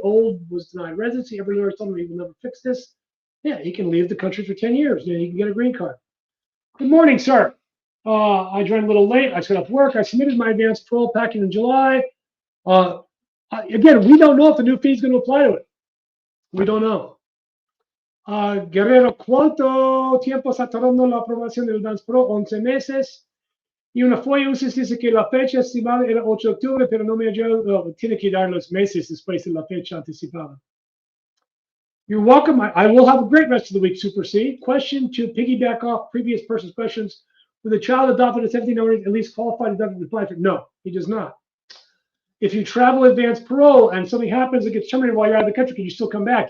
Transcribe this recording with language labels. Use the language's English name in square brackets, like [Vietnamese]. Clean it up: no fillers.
[English] Old was denied residency. Every lawyer told him he will never fix this. Yeah, he can leave the country for 10 years. Then he can get a green card. Good morning, sir. I joined a little late. I set up work. I submitted my advanced parole packet in July. Again, we don't know if the new fee is going to apply to it. We don't know. [Spanish] Guerrero, ¿cuánto tiempo está tardando la aprobación del advanced parole? 11 meses. Y una FOIA USCIS dice que la fecha estimada era 8 de octubre, pero no me ayudó. Tiene que dar los meses después de la fecha anticipada. [English] You're welcome. I will have a great rest of the week, Super C. Question to piggyback off previous person's questions. With a child adopted at 17 or at least qualified to apply for? No, he does not. If you travel advance parole and something happens that gets terminated while you're out of the country, can you still come back?